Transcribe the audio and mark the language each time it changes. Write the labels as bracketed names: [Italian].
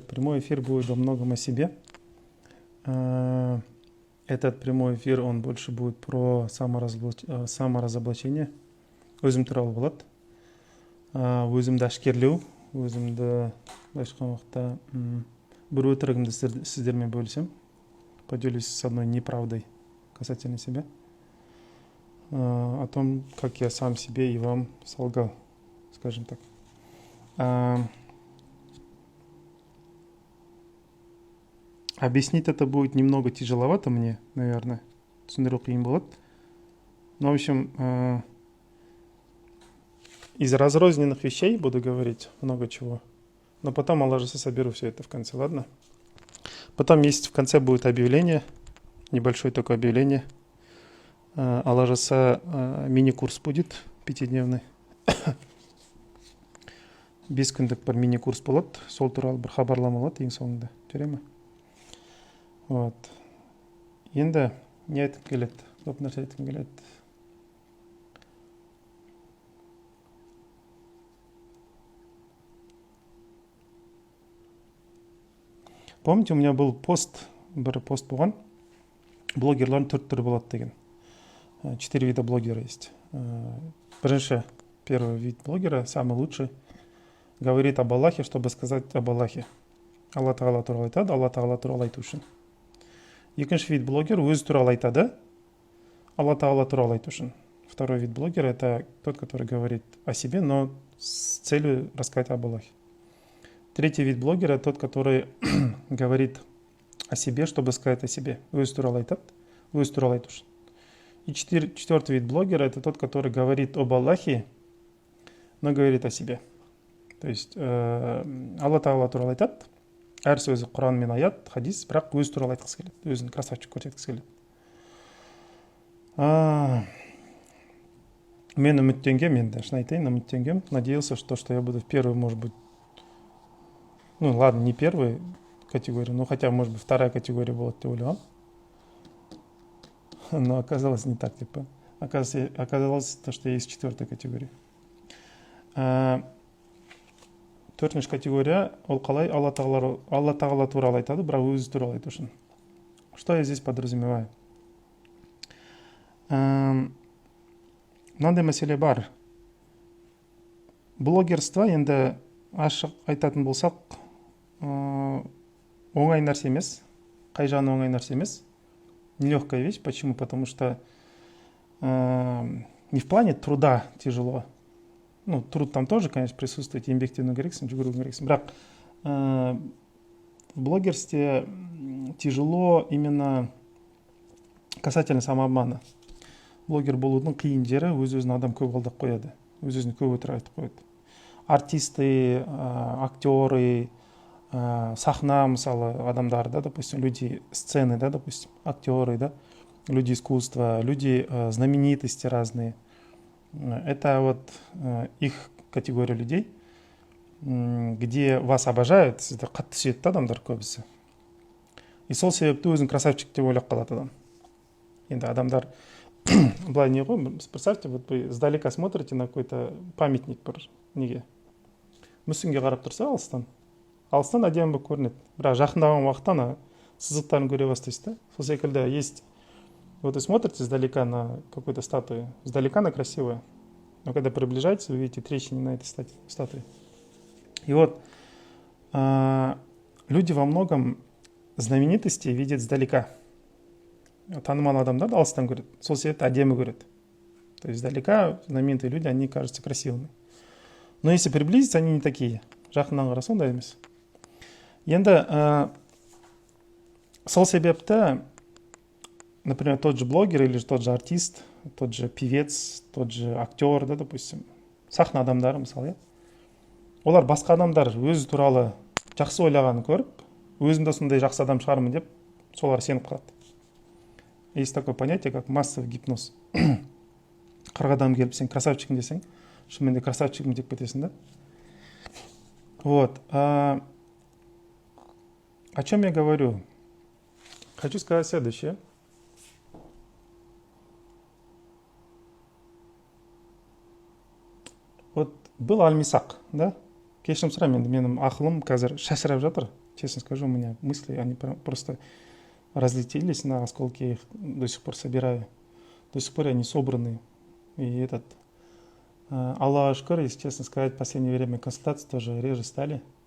[Russian] Прямой эфир будет во многом о себе. Этот прямой эфир, он больше будет про саморазоблачение. [Kazakh] Өзім туралы болады. Өзімді әшкерлеу, өзімді былайша айтқан уақытта бір өтірігімді сіздермен бөлісем. [Russian] Поделюсь с одной неправдой касательно себя. О том, как я сам себе и вам солгал, скажем так. Объяснить это будет немного тяжеловато мне, наверное. [Kazakh] Түсіндіру қиын болады. [Russian] Но, в общем, из разрозненных вещей буду говорить много чего. Но потом, Аллах Жаса, соберу все это в конце, ладно? Потом есть в конце будет объявление, небольшое такое объявление. Аллах Жаса, мини-курс будет 5-дневный. [Kazakh] 5 күндік бір мини-курс болады. Сол туралы бір хабарлама болады ең соңында. Жүре ме? Вот. Енді не айтып келеді? Көп нәрсе айтып келеді. [Russian] Помните, у меня был [Kazakh] бір пост болған. Блогерлардың 4 түрі болады деген. [Russian] 4 вида блогера есть. Бірінші, первый вид блогера, самый лучший, говорит об Аллахе, чтобы сказать об Аллахе. [Kazakh] Алла Тағала туралы айтады, Алла Тағала туралы айту үшін. Екінші вид блогер өзі туралы айтады, Алла Тағала туралы айту үшін. [Russian] Второй вид блогера — это тот, который говорит о себе, но с целью рассказать об Аллахе. Третий вид блогера — тот, который говорит о себе, чтобы сказать о себе. [Kazakh] Өзі туралы айтады, өзі туралы айту үшін. [Russian] И четвертый вид блогера — это тот, который говорит об Аллахе, но говорит о себе. То есть [Kazakh] Алла Тағала туралы айтады, әр сөзі Құран мен аят, хадис, бірақ өзі туралы айтқысы келеді, өзін красавчик көрсеткісі келеді. Мен үміттенгем, енді шын айтайын, үміттенгем, [Russian] надеялся, что я буду в первой, может быть, ну ладно, не первой категории, но хотя, может быть, вторая категория была, [Kazakh] деп ойлағам. [Russian] Но оказалось не так, типа. Оказалось, что я из 4-й категории. [Kazakh] Төртінші категория, ол қалай Алла Тағала туралы айтады, бірақ өзі туралы айту үшін. [Russian] Что я здесь подразумеваю? [Kazakh] Мынандай мәселе бар. Блогерство, енді ашық айтатын болсақ, оңай нәрсе емес, қай жағы оңай нәрсе емес. [Russian] Нелегкая вещь. Почему? Потому что не в плане труда тяжело. Ну, труд там тоже, конечно, присутствует, [Kazakh] еңбектену керексің, жүгіру керексің. [Russian] Бірақ в блогерстве тяжело именно касательно самообмана. [Kazakh] Блогер болудың қиын жері өз-өзін адам көп алдап қояды. Өз-өзін көп өтірік айтып қояды. [Russian] Артисты, актеры, сахна, [Kazakh] мысалы, адамдар, [Russian] да, допустим, люди сцены, да, допустим, актеры, да, люди искусства, люди знаменитости разные. Это вот их категория людей, где вас обожают, [Kazakh] сізді қатты сүйетті адамдар көбісі. И сол себепті өзін красавчик деп ойлап қалады адам. Енді адамдар былай не ғой, [Russian] представьте, вот вы издалека смотрите на какой-то памятник [Kazakh] бір неге. Мүсінге қарап тұрса алыстан әдемі болып көрінеді. Бірақ жақындаған уақытта ана сызықтарын көре бастайсыз да. Сол секілді есть. [Russian] Вот вы смотрите издалека на какую-то статую, издалека она красивая, но когда приближаетесь, вы видите трещины на этой статуе. И вот люди во многом знаменитости видят издалека. [Kazakh] Танымал адамдар алыстан көреді, сол себепті әдемі көреді. [Russian] То есть издалека знаменитые люди, они кажутся красивыми. Но если приблизиться, они не такие. [Kazakh] Жақыннан қараса ондай емес. Енді сол себепті, [Russian] например, тот же блогер или тот же артист, тот же певец, тот же актер, да, допустим, [Kazakh] сахна адамдары, мысалы, олар басқа адамдар өзі туралы жақсы ойлағанын көріп, өзім де сондай жақсы адам шығармын деп, солар сеніп қалады. [Russian] Есть такое понятие, как массовый гипноз. [Kazakh] Қырық адам келіп, сен красавчикім десең, шынымен де красавчикім деп кетесің, да? [Russian] Вот. О чем я говорю? Хочу сказать следующее. Вот был Аль-Мисак, да? [Kazakh] кешірім сұраймын, енді менің ақылым қазір шашырап жатыр. [Russian] Честно скажу, у меня мысли, они просто разлетелись на осколки, я их до сих пор собираю. До сих пор они собраны. И Аллах шкур, если честно сказать, в последнее время консультации тоже реже стали.